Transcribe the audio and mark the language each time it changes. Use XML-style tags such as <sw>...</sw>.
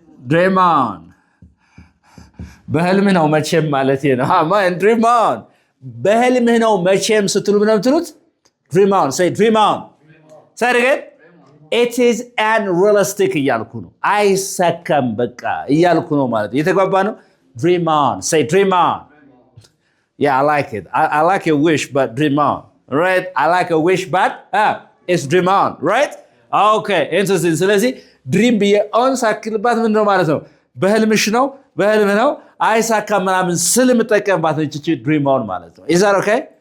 <am>dream on። በህልምህ ነው መቼም ማለት ነው። man dream on። በህልምህ ነው መቼም ስትሉ ምን የምትሉት? dream on.</am> <en>Say dream on. Say it again. It is unrealistic</en> <am>እያልኩ ነው። አይሳካም በቃ እያልኩ ነው ማለት ነው። የተግባባ ነው?</am> <en>dream on. Say dream on. Yeah, I like it. I like your wish, but dream on. Right? I like your wish, but it's dream on. Right? Okay, interesting.</en> <am>ስለዚህ ድሪም ብዬ ኦን ሳክልባት ምንድን ነው ማለት ነው? በህልምሽ ነው በህልምህ ነው አይሳካም ምናምን ስል የምጠቀምባት ነች እቺ ድሪም ኦን ማለት ነው።</am> <en>Is that okay?</en>